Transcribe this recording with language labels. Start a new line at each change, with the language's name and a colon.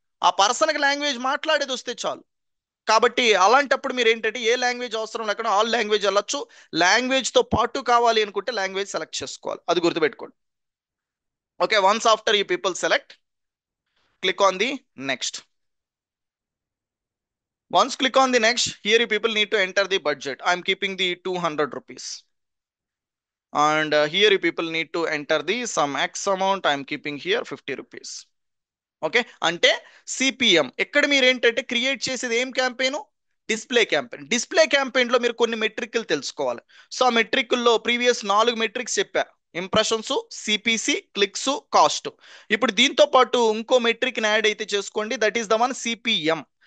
Telugu: ఆ పర్సన్కి లాంగ్వేజ్ మాట్లాడేది వస్తే చాలు. కాబట్టి అలాంటప్పుడు మీరు ఏంటంటే ఏ లాంగ్వేజ్ అవసరం లేకుండా ఆల్ లాంగ్వేజ్ వెళ్ళొచ్చు. లాంగ్వేజ్ తో పాటు కావాలి అనుకుంటే లాంగ్వేజ్ సెలెక్ట్ చేసుకోవాలి, అది గుర్తుపెట్టుకోండి.
English: Okay, once after you people select, click on the next. Once click on the next, here you people need to enter the budget. I'm keeping the 200 rupees. And here you people need to enter the some X amount. I'm keeping here 50 rupees.
Telugu: Okay, అంటే CPM ఎక్కడ మీరు ఏంటంటే create చేసేది ఏం campaign? Display campaign. Display campaign లో మీరు కొన్ని మెట్రిక్లు తెలుసుకోవాలి. సో ఆ మెట్రిక్ల్లో ప్రీవియస్ 4 మెట్రిక్స్ చెప్పా: ఇంప్రెషన్స్, సిపిసి, క్లిక్స్, కాస్ట్. ఇప్పుడు దీంతో పాటు ఇంకో మెట్రిక్ యాడ్ అయితే చేసుకోండి,
English: That is the one CPM.